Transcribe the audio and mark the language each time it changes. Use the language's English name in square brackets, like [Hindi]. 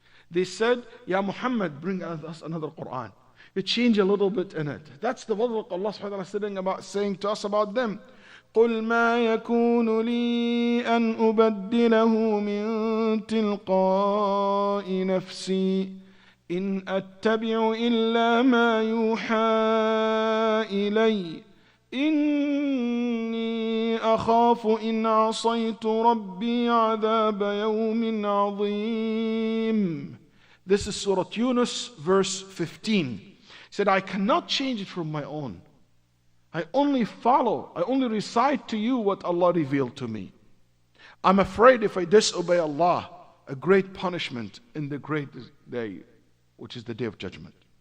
[English] They said, Ya Muhammad, bring us another Quran. You change a little bit in it. That's the word Allah subhanahu wa ta'ala saying to us about them. [Arabic] قل ما يكون لي أن أبدله من تلقاء نفسي إن أتبع إلا ما يوحى إلي إني أخاف إن عصيت ربي عذاب يوم عظيم. [English] This is Surah Yunus, verse 15. He said, I cannot change it from my own. I only recite to you what Allah revealed to me. I'm afraid if I disobey Allah, a great punishment in the great day, which is the day of judgment.